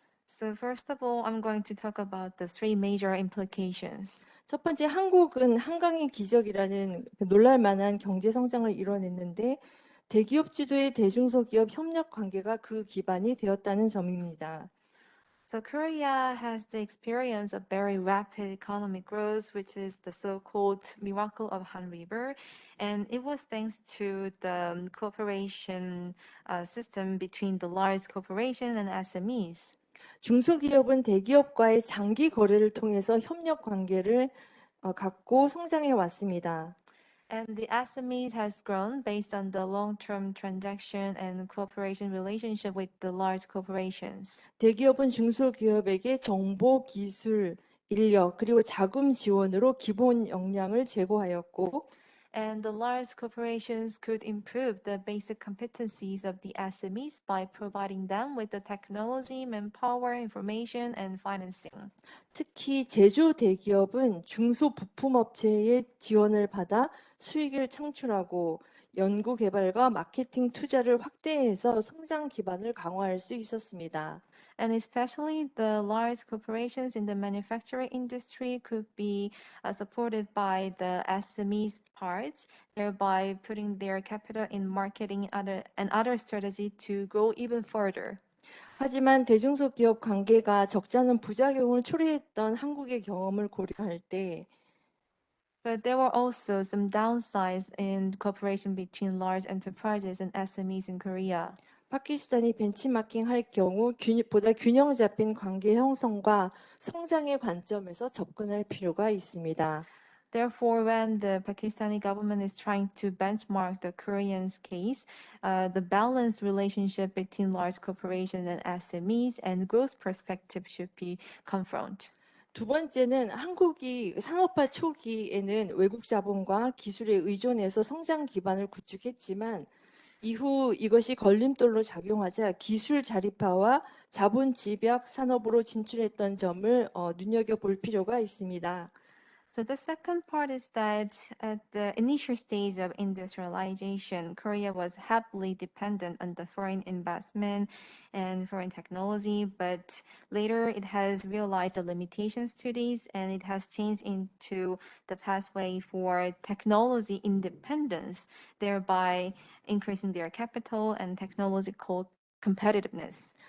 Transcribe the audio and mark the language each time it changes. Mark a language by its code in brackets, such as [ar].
[en] So first of all, I'm going to talk about the 3 major implications. [ko] 첫 번째, 한국은 한강의 기적이라는 놀랄만한 경제 성장을 이뤄냈는데 대기업 주도의 대중소기업 협력 관계가 그 기반이 되었다는 점입니다. [en] So Korea has the experience of very rapid economic growth, which is the so-called miracle of Han River, and it was thanks to the cooperation system between the large corporation and SMEs. [ko] 중소기업은 대기업과의 장기 거래를 통해서 협력 관계를 갖고 성장해 왔습니다. [en] And the SMEs has grown based on the long-term transaction and cooperation relationship with the large corporations. [ko] 대기업은 중소기업에게 정보, 기술, 인력, 그리고 자금 지원으로 기본 역량을 제공하였고 [en] And the large corporations could improve the basic competencies of the SMEs by providing them with the technology, manpower, information, and financing. [ko] 특히 제조 대기업은 중소부품업체의 지원을 받아 수익을 창출하고 연구 개발과 마케팅 투자를 확대해서 성장 기반을 강화할 수 있었습니다. [en] And especially the large corporations in the manufacturing industry could be supported by the SMEs parts, thereby putting their capital in marketing and other strategy to grow even further. [ko] 하지만 대중소기업 관계가 적잖은 부작용을 초래했던 한국의 경험을 고려할 때 [en] But there were also some downsides in cooperation between large enterprises and SMEs in Korea. [ko] 파키스탄이 벤치마킹 할 경우 보다 균형 잡힌 관계 형성과 성장의 관점에서 접근할 필요가 있습니다. [en] Therefore, when the Pakistani government is trying to benchmark the Korean's case, the balanced relationship between large corporations and SMEs and growth perspective should be confronted. [ko] 두 번째는 한국이 산업화 초기에는 외국 자본과 기술에 의존해서 성장 기반을 구축했지만 이후 이것이 걸림돌로 작용하자 기술 자립화와 자본 집약 산업으로 진출했던 점을 눈여겨볼 필요가 있습니다. [en] So the second part is that at the initial stage of industrialization, Korea was heavily dependent on the foreign investment and foreign technology, but later it has realized the limitations to these and it has changed into the pathway for technology independence, thereby increasing their capital and technological competitiveness.